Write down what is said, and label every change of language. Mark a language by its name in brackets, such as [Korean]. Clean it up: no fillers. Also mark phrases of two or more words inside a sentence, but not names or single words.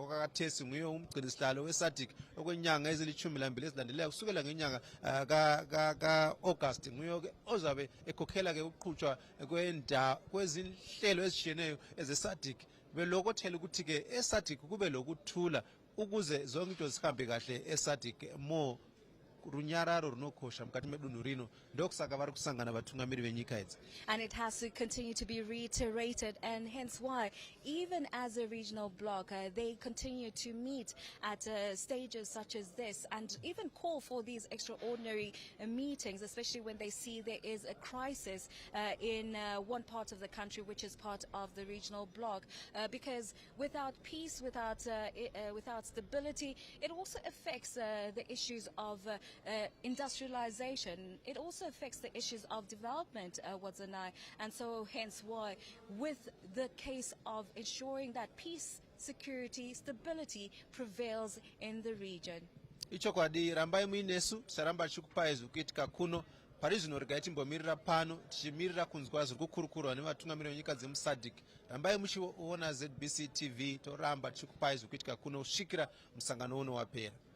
[North Ndebele] okakathesi nguye umgcinisihlalo weSadc okwenyanga ezili12 ezilandelayo kusukela ngenyanga ka August nguye ozabe ekhokhela ke ukuqhutshwa kwezinhlelo ezishiyeneyo ezeSadc belokothela ukuthi ke eSadc kube lokuthula ukuze zonke into zihambe kahle eSadc mo [Shona] runyararo runokosha mkati medunhu rino ndokusaka vari kusangana vatungamiri venyika idzi. [English] And it has to continue to be reiterated, and hence why even as a regional bloc they continue to meet at stages such as this and even call for these extraordinary meetings, especially when they see there is a crisis in one part of the country which is part of the regional bloc, because without peace, without stability, it also affects the issues of industrialization. It also affects the issues of development, Wadzanai, and so hence why with the case of ensuring that peace, security, stability prevails in the region. [Shona] Ichokwadi rambai muinesu saramba chikupaezu kuitika kuno parizvino regai timbomirira pano tichimirira kunzwa zviri kukurukurwa nevatungamiri venyika dzemuSadc. Rambai muchiona ZBC TV toramba tichikupai zviri kuitika kuno kusvikira musangano uno wapera.